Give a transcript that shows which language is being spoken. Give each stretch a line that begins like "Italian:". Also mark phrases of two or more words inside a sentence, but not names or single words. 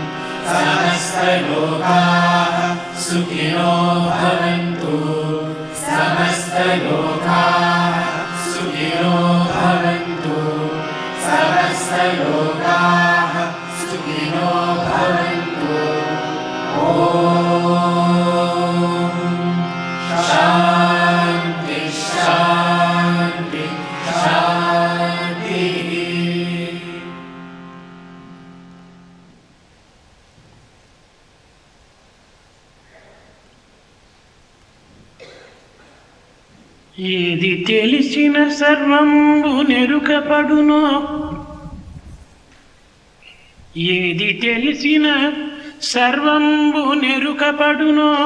Sanskrit: समस्तलोकाः सुखिनो भवन्तु समस्तलोकाः सुखिनो भवन्तु समस्तलोकाः सुखिनो भवन्तु ॐ शान्ति शान्ति शान्तिः।
Telugu: ఏది తెలిసిన సర్వంబు నెరుకపడునో ఏది తెలిసిన సర్వంబు నెరుకపడునో